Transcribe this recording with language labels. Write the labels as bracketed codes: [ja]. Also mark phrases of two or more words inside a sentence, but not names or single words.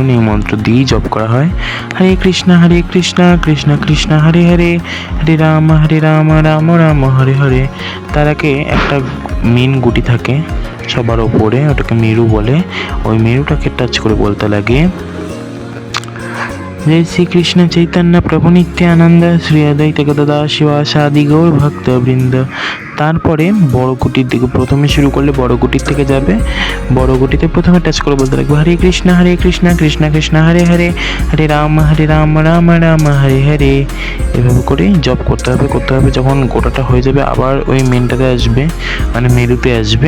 [bn] এই মন্ত্র দিয়েই জপ করা হয়। [sa] হরে কৃষ্ণ কৃষ্ণ কৃষ্ণ হরে হরে, হরে রাম রাম রাম হরে হরে। [bn] তার আগে একটা মেন গুটি থাকে সবার ওপরে, ওটাকে মেরু বলে। ওই মেরুটাকে টাচ করে বলতে লাগে, [sa] जय श्री कृष्ण चैतन्य प्रभु नित्यानंद श्री अद्वैत गदाधर शिवासादि गौर भक्त বৃন্দ। [bn] তারপরে বড় গুটির দিকে প্রথমে শুরু করলে বড় গুটির থেকে যাবে। বড় গুটিতে প্রথমে টাচ করে বলতে লাগবে [sa] হরে কৃষ্ণ কৃষ্ণ কৃষ্ণ হরে হরে, হরে রাম রাম রাম হরে হরে। [bn] এভাবে করে জপ করতে হবে। যখন গোটাটা হয়ে যাবে, আবার ওই মেনটাতে আসবে, মানে মেরুতে আসবে।